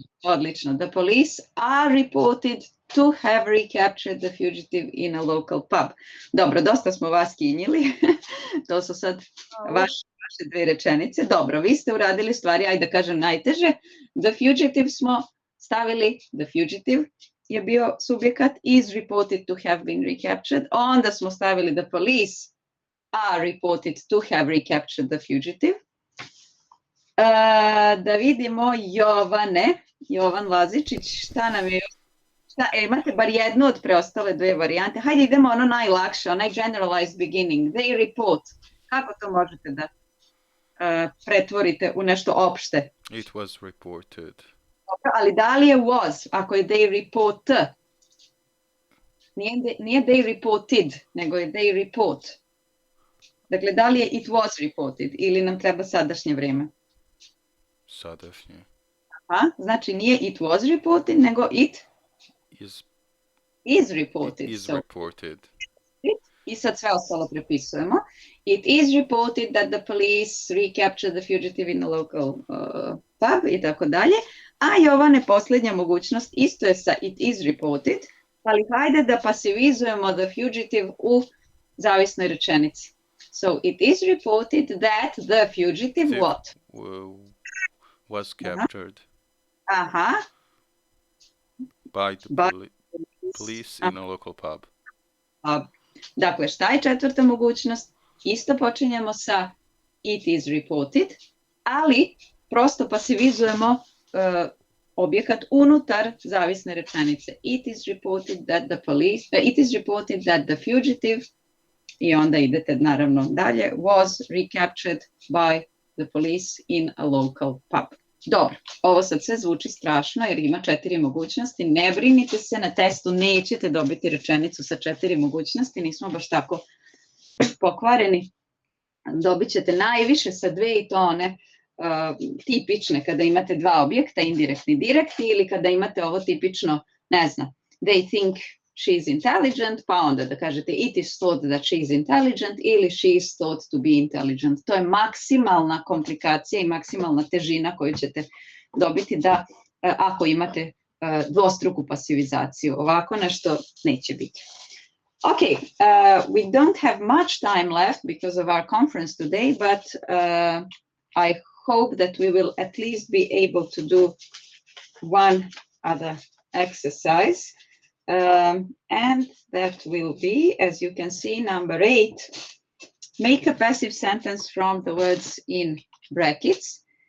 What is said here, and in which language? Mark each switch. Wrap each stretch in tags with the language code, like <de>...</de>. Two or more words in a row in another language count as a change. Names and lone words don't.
<sr>Odlično.</sr> <en>The police are reported to have recaptured the fugitive in a local pub.</en> <sr>Dobro, dosta smo vas kinjili. To su sad vaše dve rečenice. Dobro, vi ste uradili stvari, ajde da kažem najteže.</sr> <en>The fugitive</en> <sr>smo stavili,</sr> <en>the fugitive</en> <sr>je bio subjekat,</sr> <en>is reported to have been recaptured.</en> <sr>Onda smo stavili</sr> <en>the police are reported to have recaptured the fugitive.</en> <sr>Da vidimo Jovan Lazičić, šta nam je, imate bar jednu od preostale dve varijante. Hajde idemo ono najlakše, onaj</sr> <en>generalized beginning, they report.</en> <sr>Kako to možete da pretvorite u nešto opšte?</sr> <en>It was reported.</en> <sr>Ali da li je was, ako je</sr> <en>they report?</en> <sr>Nije</sr> <en>they reported,</en> <sr>nego je</sr> <en>they report.</en> <sr>Dakle, da li je</sr> <en>it was reported</en> <sr>ili nam treba sadašnje vreme? Sadašnje. Znači nije</sr> <en>it was reported,</en> <sr>nego</sr> <en>it is reported. Is reported.</en> <sr>I sad sve ostalo prepisujemo.</sr> <en>It is reported that the police recaptured the fugitive in a local pub</en> <sr>i tako dalje. A Jovane, posljednja mogućnost, isto je sa</sr> <en>it is reported,</en> <sr>ali hajde da pasivizujemo</sr> <en>the fugitive</en> <sr>u zavisnoj rečenici.</sr> <en>So it is reported that the fugitive what? Was captured by the police in a local pub.</en> <sr>Dakle, šta je četvrta mogućnost? Isto počinjemo sa</sr> <en>it is reported,</en> <sr>ali prosto pasivizujemo objekat unutar zavisne rečenice.</sr> <en>It is reported that the police, it is reported that the fugitive,</en> <sr>i onda idete naravno dalje,</sr> <en>was recaptured by the police in a local pub.</en> <sr>Dobro, ovo sad sve zvuči strašno jer ima 4 mogućnosti. Ne brinite se, na testu nećete dobiti rečenicu sa 4 mogućnosti, nismo baš tako pokvareni. Dobit ćete najviše sa 2 i to one tipične kada imate 2 objekta, indirektni i direktni, ili kada imate ovo tipično, ne znam,</sr> <en>they think she is intelligent,</en> <sr>pa onda da kažete</sr> <en>it is thought that she is intelligent ili she is thought to be intelligent.</en> <sr>To je maksimalna komplikacija i maksimalna težina koju ćete dobiti da ako imate dvostruku pasivizaciju. Ovako nešto neće biti.</sr> <en>Okay, we don't have much time left because of our conference today, but I hope that we will at least be able to do one other exercise. And that will be, as you can see, number 8, make a passive sentence from the words in brackets.</en>